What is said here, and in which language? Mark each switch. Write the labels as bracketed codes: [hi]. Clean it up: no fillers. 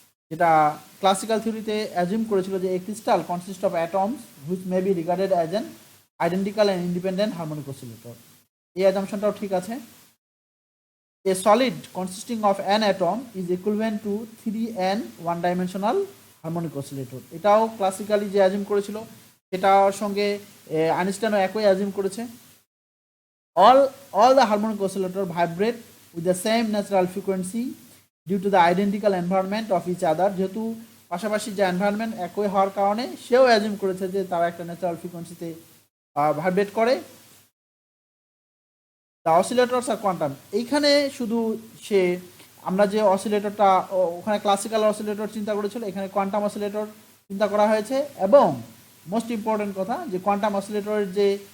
[bn] যেটা classical থিওরিতে assume করেছিল যে [en] A crystal consist of atoms which may be regarded as an identical and independent harmonic oscillator. [bn] এই অ্যাজাম্পশনটাও ঠিক আছে। [en] A solid consisting of an atom is equivalent to 3n one dimensional harmonic oscillator. [bn] এটাও classically যে assume করেছিল সেটার সঙ্গে আইনস্টাইনও একই অ্যাজিউম করেছে। [en] all the harmonic oscillator vibrate with the same natural frequency due to the identical environment of each other. [bn] যেহেতু পাশাপাশি যে এনভায়রনমেন্ট একই হওয়ার কারণে সেও অ্যাজিউম করেছে যে তারা একটা ন্যাচারাল ফ্রিকোয়েন্সিতে ভাইব্রেট করে। [en] The oscillators are quantum. [bn] এইখানে শুধু আমরা যে অসিলেটরটা ওখানে ক্লাসিক্যাল অসিলেটর চিন্তা করেছিল, এখানে কোয়ান্টাম অসিলেটর চিন্তা করা হয়েছে। এবং মোস্ট ইম্পর্টেন্ট কথা যে কোয়ান্টাম অসিলেটরের যে